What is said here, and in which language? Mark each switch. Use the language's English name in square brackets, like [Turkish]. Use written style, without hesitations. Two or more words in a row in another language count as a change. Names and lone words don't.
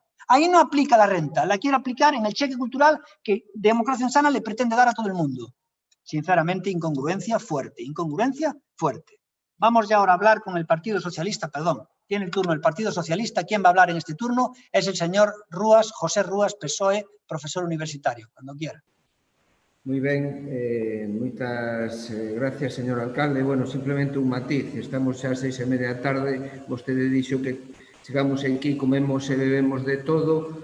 [Spanish] Ahí no aplica la renta, la quiere aplicar en el cheque cultural que Democracia Insana le pretende dar a todo el mundo. Sinceramente, incongruencia fuerte, incongruencia fuerte. Vamos ya ahora a hablar con el Partido Socialista, perdón. Tiene el turno el Partido Socialista. ¿Quién va a hablar en este turno? Es el señor Rúas, José Rúas, PSOE, profesor universitario, cuando quiera. [Galician] Moi ben, moitas gracias, señor alcalde. Bueno, simplemente un matiz. Estamos xa ás 6:30 da tarde. Vostede dixo que chegamos aquí, comemos e bebemos de todo.